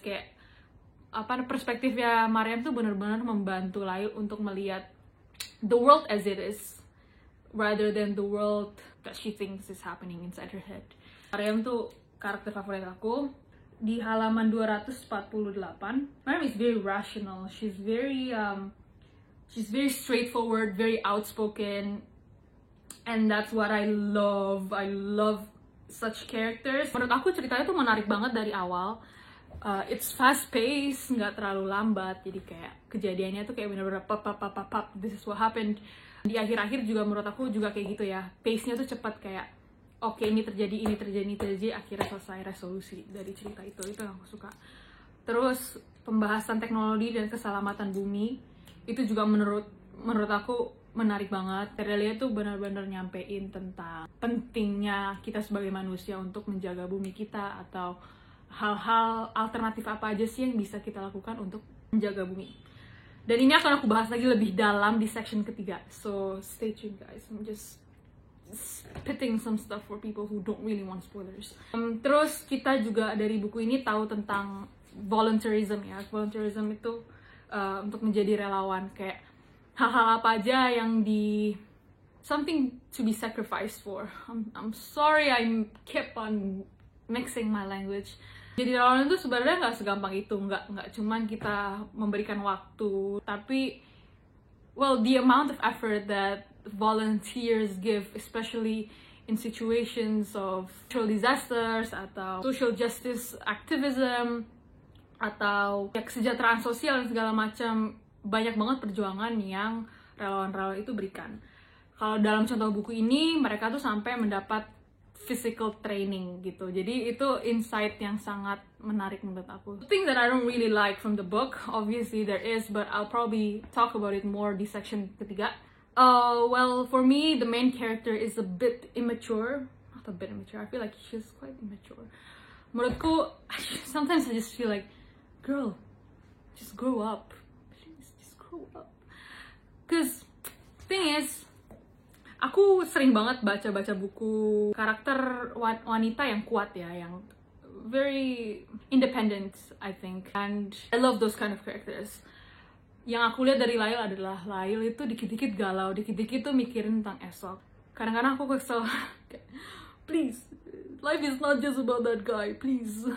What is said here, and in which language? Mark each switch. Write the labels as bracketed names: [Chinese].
[Indonesian] Kayak perspektifnya Mariam tuh benar-benar membantu Lyle untuk melihat [English] the world as it is rather than the world that she thinks is happening inside her head. [Indonesian] Mariam tuh karakter favorit aku. di halaman 248. [English] Mariam is very rational. She's very straightforward, very outspoken, and that's what I love. I love such characters. [Indonesian] Menurut aku ceritanya tuh menarik banget dari awal. [English] It's fast paced, [Indonesian] nggak terlalu lambat. Jadi kayak kejadiannya tuh kayak bener-bener pap, [English] this is what happened. [Indonesian] Di akhir-akhir juga menurut aku juga kayak gitu ya. Pace-nya tuh cepat kayak oke, ini terjadi, akhirnya selesai resolusi dari cerita itu yang aku suka. Terus pembahasan teknologi dan keselamatan bumi itu juga menurut aku menarik banget. Terelia tuh benar-benar nyampein tentang pentingnya kita sebagai manusia untuk menjaga bumi kita, atau hal-hal alternatif apa aja sih yang bisa kita lakukan untuk menjaga bumi. Dan ini akan aku bahas lagi lebih dalam di section ketiga. [English] So stay tuned guys. I'm just spitting some stuff for people who don't really want spoilers. [Indonesian] Terus kita juga dari buku ini tahu tentang volunteerism ya. Volunteerism itu untuk menjadi relawan, kayak hal-hal apa aja yang [English] something to be sacrificed for. I'm sorry I keep on mixing my language. [Indonesian] Jadi relawan itu sebenarnya nggak segampang itu, nggak cuman kita memberikan waktu, tapi [English] the amount of effort that volunteers give, especially in situations of natural disasters [Indonesian] atau [English] social justice activism [Indonesian] atau ya, kesejahteraan sosial dan segala macam, banyak banget perjuangan yang relawan-relawan itu berikan. Kalau dalam contoh buku ini, mereka tuh sampai mendapat physical training gitu. Jadi itu insight yang sangat menarik menurut aku. [English] The thing that I don't really like from the book, obviously there is, but I'll probably talk about it more [Indonesian] di section ketiga. [English] For me, the main character is a bit immature. Not a bit immature, I feel like she's quite immature. Menurutku, sometimes I just feel like, girl, just grow up. Please, just grow up. Cause, thing is, [Indonesian] aku sering banget baca-baca buku karakter wanita yang kuat ya, yang [English] very independent, I think. And I love those kind of characters. [Indonesian] Yang aku lihat dari Lail adalah Lail itu dikit-dikit galau, dikit-dikit tuh mikirin tentang esok. Kadang-kadang aku kesel, [English] please, life is not just about that guy, please.